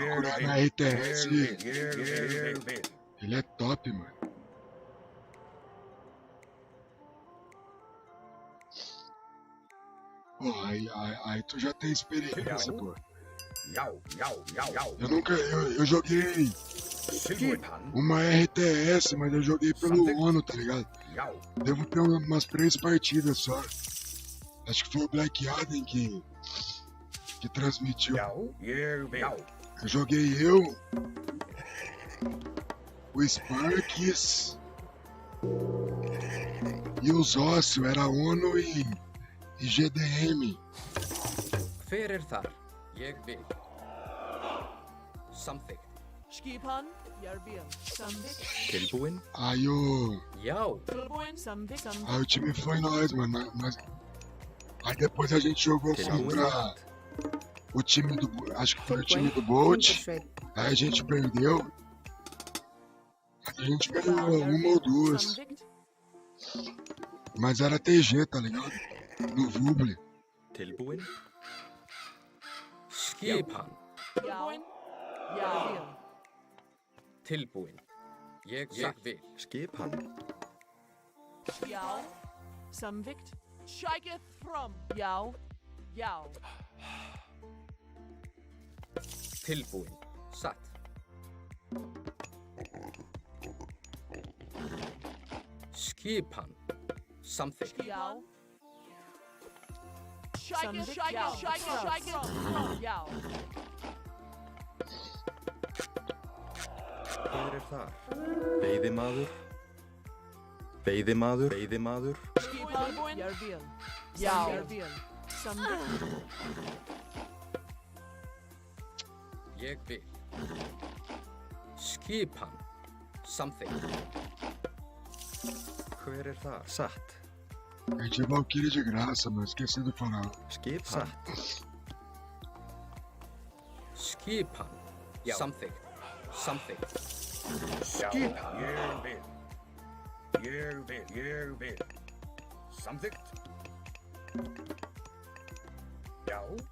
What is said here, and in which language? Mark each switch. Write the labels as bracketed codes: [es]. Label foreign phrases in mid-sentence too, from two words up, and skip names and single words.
[pt] procurar [is] vil. [pt] na RTS, [is] Ég vil. [pt] ele é top, mano. Pô, aí tu já tem experiência, pô. [is] Já. [pt] Eu joguei [is] Tilbúin. [pt] uma RTS, mas eu joguei pelo ONU, tá ligado? [is] Já. [pt] Devo ter umas 3 partidas só. Acho que foi o Black Adam que transmitiu. [is] Já. Ég vil. [pt] Eu joguei o Sparks e os Ócio, era ONU e GDM. [is] Hver þar? Ég vil. Samþykkt. Skipan, ég vil. Samþykkt. Tilbúin. [pt] Aí o [is] Já. Tilbúin. Samþykkt. [pt] Aí o time foi nós, mano. Aí depois a gente jogou contra o time do... Acho que foi o time do Bolt. [is] Timbersveit. [pt] Aí a gente perdeu. Aí a gente ganhou uma ou duas. [is] Samþykkt. [pt] Mas era TG, tá ligado? No Vuble. [is] Tilbúin. Skipan. Tilbúin. Ég vil. Tilbúin. Ég vil. Skipan. Já. Samþykkt. Shake from. Já. Tilbúin. Satt. Skipan. Samþykkt. Já. Shake from. Já. Hver þar? Veiðimaður. Veiðimaður. Skipan, ég vil. Já. Ég vil. Samþykkt. Ég vil. Skipan. Samþykkt. Hver þar? Satt. [pt] A gente é Valkyrie de graça, mano. Esqueci de falar. [is] Skipan. Satt. Skipan. Samþykkt. Skipan. Ég vil. Samþykkt. Já.